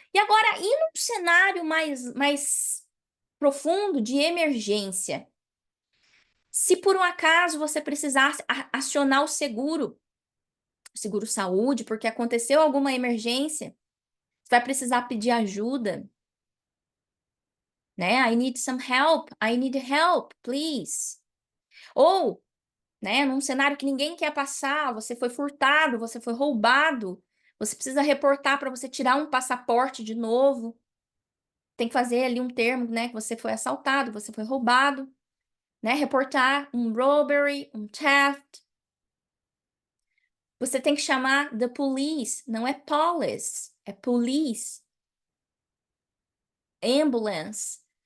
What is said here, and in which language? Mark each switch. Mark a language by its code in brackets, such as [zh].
[pt] E agora, e num cenário mais profundo de emergência? Se por um acaso você precisar acionar o seguro saúde, porque aconteceu alguma emergência, você vai precisar pedir ajuda, né? [en] I need some help, I need help, please. [pt] Ou, né, num cenário que ninguém quer passar, você foi furtado, você foi roubado, você precisa reportar para você tirar um passaporte de novo. Tem que fazer ali um termo, né, que você foi assaltado, você foi roubado, né? Reportar um robbery, um theft. Você tem que chamar the police, não é police, é police. Ambulance.